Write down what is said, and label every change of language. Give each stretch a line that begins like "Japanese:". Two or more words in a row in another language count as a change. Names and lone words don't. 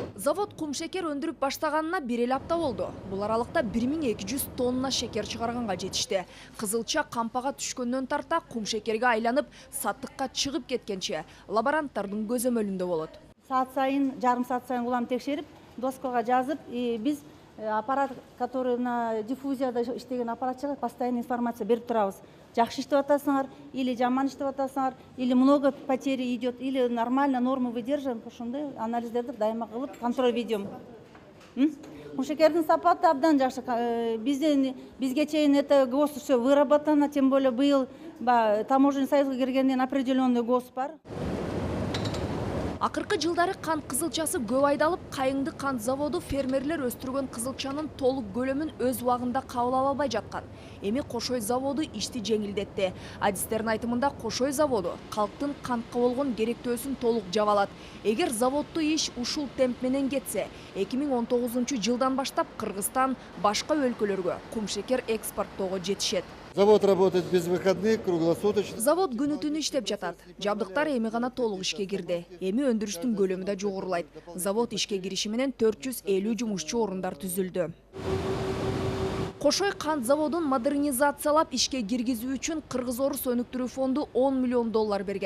Kyrgyz: Завод кум шекер өндүрүп баштаганына бир эле апта болду. Бул аралыкта 1200 тонна шекер чыгарганга жетишти. Кызылча кампага түшкөндөн тарта кум шекерге айланып, саттыкка чыгып кеткенче лаборанттардын көзөмөлүндө болот. Саат сайын, жарым саат сайын улам текшерип, доскага жазып, биз аппарат,
Russian: который на
Kyrgyz: диффузияда иштеген аппарат чыгат, постоянно информация берип турабыз. Жакшы иштеп атасыңар, или жаман иштеп атасыңар,
Russian: или много потери идет, или нормально норму выдерживаем,
Kyrgyz: ошондой анализдерди дайыма кылып
Russian: контроль ведем.
Kyrgyz: Кум шекердин сапаты абдан жакшы. Бизге чейин
Russian: это ГОС все выработано, тем более быйыл таможенный союзга киргенден определенный ГОС бар.
Kyrgyz: Акыркы жылдары кант кызылчасы көп айдалып, Кайыңды кант заводу фермерлер өстүргөн кызылчанын толук көлөмүн өз убагында кабыл ала албай жаткан. Эми Кошой заводу ишти жеңилдетти. Адистердин айтымында Кошой заводу калктын кантка болгон керектөөсүн толук жаап алат. Эгер заводдуу иш ушул темп менен кетсе, 2019 жылдан баштап Кыргызстан башка өлкөлөргө кум шекер экспорттоого жетишет.
Russian: Завод работает без выходных, круглосуточно.
Kyrgyz: Завод күнү-түнү иштеп жатат. Жабдыктар эми гана толук ишке кирди. Эми өндүрүштүн көлөмү да жогорулайт. Завод ишке кириши менен 450 жумушчу орундар түзүлдү. Кошой кант заводун модернизациялап ишке киргизүү үчүн Кыргыз-Орус өнүктүрүү фонду 10 миллион доллар берген.